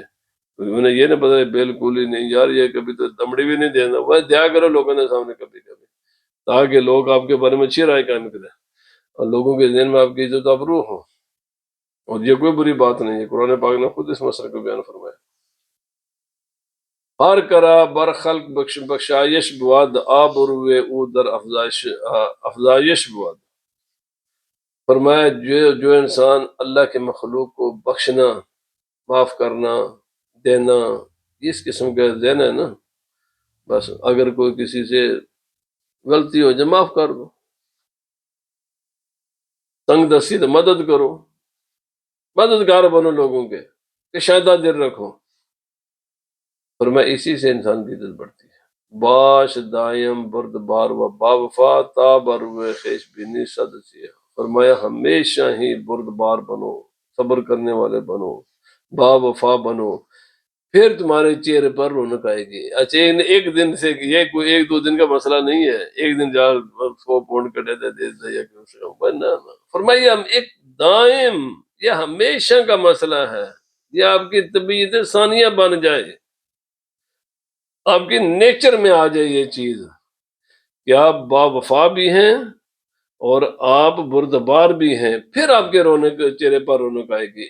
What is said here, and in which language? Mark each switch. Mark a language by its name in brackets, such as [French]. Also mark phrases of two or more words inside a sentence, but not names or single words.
[Urdu] انہیں یہ نہیں پتا بالکل ہی نہیں یار، یہ کبھی تو دمڑی بھی نہیں دینا، وہ دیا کرو لوگوں نے سامنے کبھی کبھی، تاکہ لوگ آپ کے بارے میں اچھی رائے قائم کریں اور لوگوں کے ذہن میں آپ کی عزت ابرو ہو، اور یہ کوئی بری بات نہیں ہے، قرآن پاک نے خود اس مسئلے کو بیان فرمایا۔ [Persian] ہر کرا بر خلق بخشائش بواد آب روے او در افزائش بواد، [Urdu] فرمایا جو انسان اللہ کے مخلوق کو بخشنا، معاف کرنا، دینا، اس قسم کا ذہن ہے نا، بس اگر کوئی کسی سے غلطی ہو جائے معاف کر دو، تنگ دستی تو مدد کرو، مددگار بنو لوگوں کے، کشادہ دل رکھو، فرمایا اسی سے انسان کی عزت بڑھتی ہے۔ [Persian] باش دائم برد بار و باوفا تا بروے خیش بینی صد سیا، [Urdu] فرمایا ہمیشہ ہی برد بار بنو، صبر کرنے والے بنو، با وفا بنو، پھر تمہارے چہرے پر رونق آئے گی۔ اچھا ایک دن سے، یہ کوئی ایک دو دن کا مسئلہ نہیں ہے، ایک دن جا 100 پاؤنڈ کٹے دے دے یا نہ، فرمایا ہم ایک دائم، یہ ہمیشہ کا مسئلہ ہے، یہ آپ کی طبیعت ثانیہ بن جائے، آپ کی نیچر میں آ جائے یہ چیز کہ آپ با وفا بھی ہیں اور آپ بردبار بھی ہیں، پھر آپ کے چہرے پر رونق آئے گی۔